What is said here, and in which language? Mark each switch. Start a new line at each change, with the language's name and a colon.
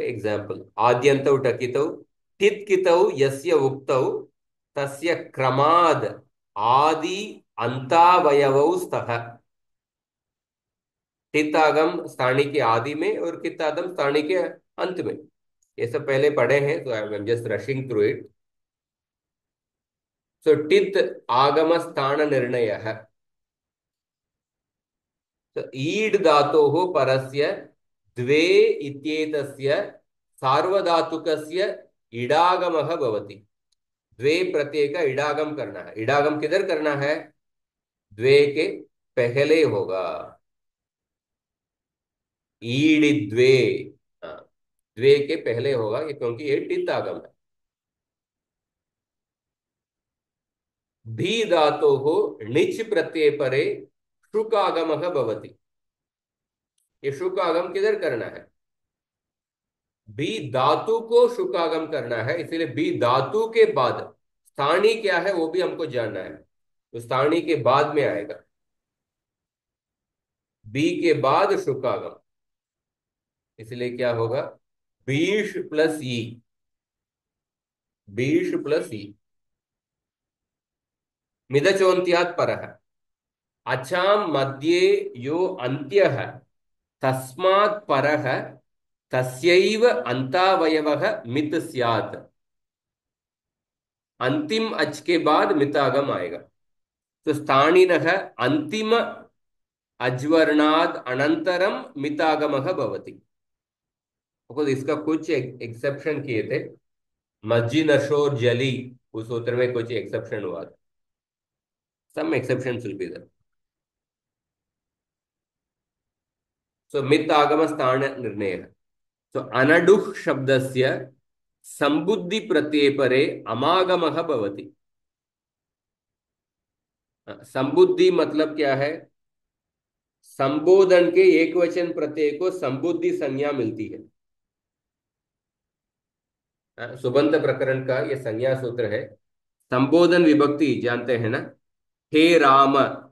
Sanskrit: Example, आद्यन्तौ टकितौ टित् कितौ यस्य उक्तौ तस्य क्रमाद् आदि अंतावयवौ स्तः।
Hindi: टितागम स्थानी के आदि में और कितागम स्थानी के अंत में। ये सब पहले पढ़े हैं, तो
English: I am just rushing through it.
Sanskrit: सो टित आगम स्थान निर्णय, तो ईड धातोः परस्य द्वे इत्येतस्य सार्वधातुकस्य इडागमः भवति।
Hindi: द्वे प्रत्यय का इडागम करना है। इडागम किधर करना है? द्वे के पहले होगा, ईड द्वे। हाँ, द्वे के पहले होगा ये, क्योंकि ये टित आगम है।
Sanskrit: भी धातु हो णिच प्रत्यय परे शुक आगम भवति।
Hindi: ये शुक आगम किधर करना है? भी धातु को शुक आगम करना है, इसीलिए भी धातु के बाद स्थानीय क्या है वो भी हमको जानना है। तो स्थानीय के बाद में आएगा, बी के बाद शुक आगम, इसलिए क्या होगा? बीश प्लस ई, बीश प्लस ई,
Sanskrit: मिदचोन्त्यात् परः। अचाम मध्ये यो अन्त्यः तस्मात् परः तस्यैव अन्तावयवः मित स्यात्।
Hindi: अंतिम अच के बाद मितागम आएगा। तो
Sanskrit: स्थानिनः अंतिम अज्वर्णाद अनंतरम मितागमः भवति।
Hindi: तो इसका कुछ एक्सेप्शन किए थे, मज्जी नशोर जली, उस सूत्र में कुछ एक्सेप्शन हुआ था।
English: Some exception will be there.
Hindi: सो मित आगम स्थान निर्णय।
Sanskrit: सो अनडुः शब्दस्य संबुद्धि प्रत्यय परे अमागमः भवति।
Hindi: संबुद्धि मतलब क्या है? संबोधन के एक वचन प्रत्यय को संबुद्धि संज्ञा मिलती है। सुबंत प्रकरण का ये संज्ञा सूत्र है। संबोधन विभक्ति जानते हैं ना, हे राम।